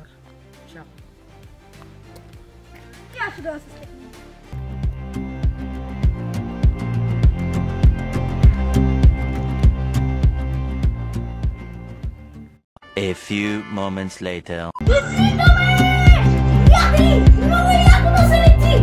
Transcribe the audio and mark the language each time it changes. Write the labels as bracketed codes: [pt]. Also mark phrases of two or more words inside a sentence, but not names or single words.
[bg] Чао. Тя ще да се степне. [en] A few moments later. [bg] Приятели, много е яко да се лети!